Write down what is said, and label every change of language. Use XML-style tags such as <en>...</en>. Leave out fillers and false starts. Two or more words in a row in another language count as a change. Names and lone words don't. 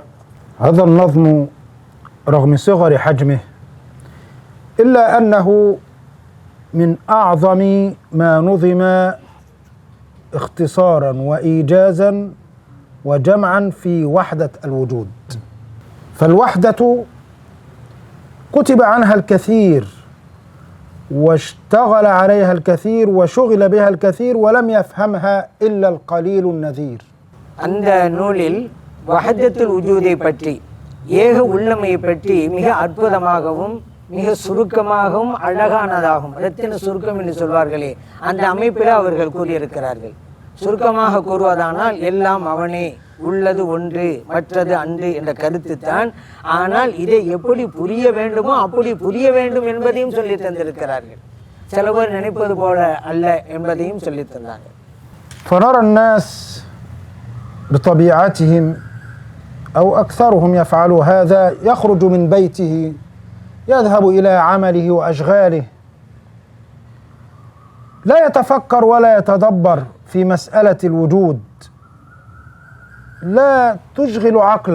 <ar>هذا النظم رغم صغر حجمه إلا أنه من أعظم ما نظم اختصارا وإيجازا وجمعا في وحدة الوجود. فالوحدة كتب عنها الكثير واشتغل عليها الكثير وشغل بها الكثير ولم يفهمها إلا القليل النذير.</ar> <ta>அந்த நூலில்</ta> <ar>وحدة الوجود</ar> <ta>பற்றி, ஏக உள்ளமையை பற்றி மிக அற்புதமாகவும் மிக சுருக்கமாகவும் அழகானதாகும் ரத்தின சுருக்கம் என்று சொல்வார்களே, அந்த அமைப்பில் அவர்கள் கூறியிருக்கிறார்கள். சுருக்கமாக கூறுவதானால் எல்லாம் அவனே, உள்ளது ஒன்று மற்றது அன்று என்ற கருத்து தான். ஆனால் இதை எப்படி புரிய வேண்டுமோ அப்படி புரிய வேண்டும் என்பதையும் சொல்லி தந்திருக்கிறார்கள். சில பேர் நினைப்பது போல அல்ல என்பதையும் சொல்லி தந்தார்கள்.</ta> <ar>فنرى الناس بطبيعتهم أو أكثرهم يفعل هذا، يخرج من بيته يذهب إلى عمله وأشغاله، لا يتفكر ولا يتدبر في مسألة الوجود، لا تشغل عقله.</ar>